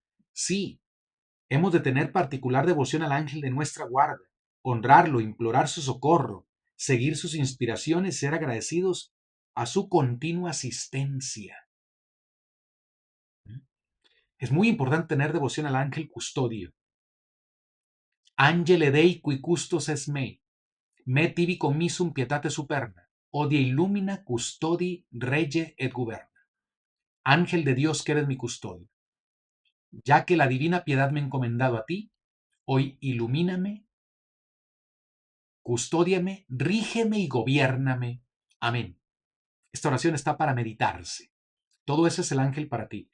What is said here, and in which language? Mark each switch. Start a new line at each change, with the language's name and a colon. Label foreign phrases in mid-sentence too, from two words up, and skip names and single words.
Spanish: Sí, hemos de tener particular devoción al ángel de nuestra guarda, honrarlo, implorar su socorro, seguir sus inspiraciones, ser agradecidos a su continua asistencia. Es muy importante tener devoción al ángel custodio.
Latin: Angele Dei qui custos es me tibi commisum pietate superna, odie illumina custodi rege et guberna.
Spanish: Ángel de Dios que eres mi custodio, ya que la divina piedad me ha encomendado a ti, hoy ilumíname, custódiame, rígeme y gobiérname. Amén. Esta oración está para meditarse. Todo eso es el ángel para ti.